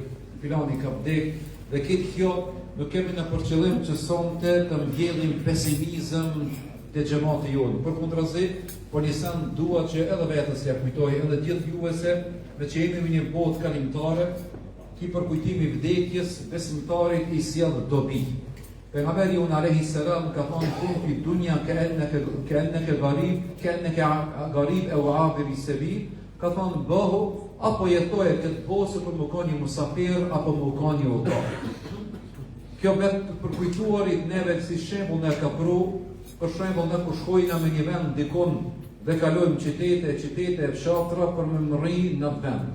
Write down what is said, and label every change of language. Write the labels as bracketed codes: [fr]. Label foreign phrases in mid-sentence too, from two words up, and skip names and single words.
[sq] Filani ka vdek dhe këtë kjo nuk kemi në përqëllim që sonte të mbjellim pesimizëm te xhamati jonë. Përkundrazi, po nisën dua që edhe vetes ja kujtoj edhe gjithë juve se me që jemi në një botë kalimtare, ki për kujtimi vdekjes, besimtarit i sjell dobi. Pejgamberi unë [ar] عليه السلام [sq] ka thonë [ar] كن في الدنيا كأنك غريب أو عابر سبيل, [sq] ka thonë bëhu apo jetoje këtë botë për më qenë musafir apo më qenë udhëtar. Kjo vetë për kujtuarit neve si shembull na ka pru, për shembull ne kur shkojna me një vend dikon dhe kalojmë qytete e fshatra për me mrri në vend.